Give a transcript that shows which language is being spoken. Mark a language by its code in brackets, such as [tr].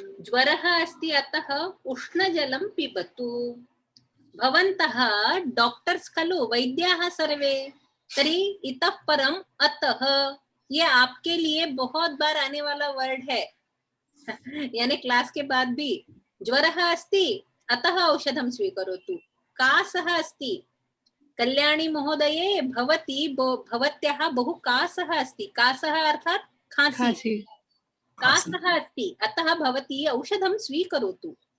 [sa] ज्वरः अस्ति अतः उष्णजलं पिबतु। भवन्तः डॉक्टर्स खलु, वैद्याः सर्वे। तर्हि इतः परम अतः, [hi] ये आपके लिए बहुत बार आने वाला वर्ड है। यानी क्लास के बाद भी। [sa] ज्वरः अस्ति अतः औषधं स्वीकरोतु। कासः अस्ति, कल्याणी महोदये भवत्याः बहु कासः अस्ति। कासः अर्थात् खांसी। कासः अस्ति अतः भवती औषधं स्वीकरोतु।